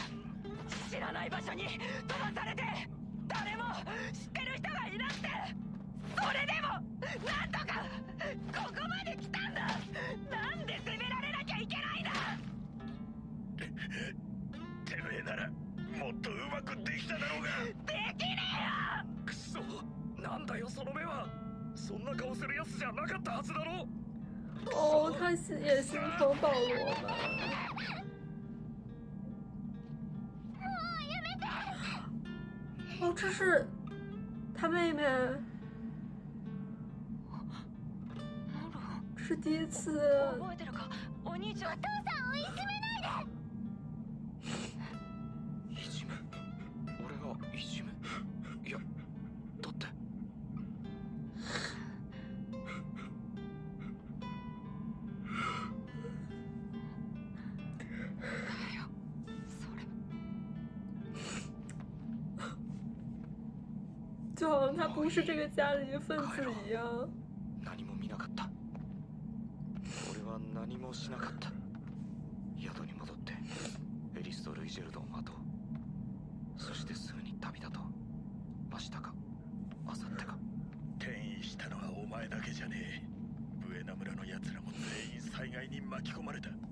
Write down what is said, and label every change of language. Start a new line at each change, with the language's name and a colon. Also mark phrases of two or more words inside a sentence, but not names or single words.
Japanese: 知らない場所に飛ばされて誰も知ってる人がいなくて、それでもなんとかここまで来たんだ。なんで責められなきゃいけないんだ。てめえならもっとうまくできただろうが。できねえよ。くそ、なんだよその目は。そんな顔するやつじゃなかったはずだろ。
Chinese: 哦，他也心疼保罗吧？哦，这是他妹妹，这是第一次。
Japanese: 覚えてるかお兄ちゃん。いじめ？俺がいじめ？いや、だって。
Chinese: 就好像他不是这个家的一份子一样。
Japanese: 何も見なかった。俺は何もしなかった。宿に戻ってエリスとルイジェルドを待とう。そしてすぐに旅立とう。明日か明後日か。転移したのはお前だけじゃねえ。ブエナ村の奴らも全員災害に巻き込まれた。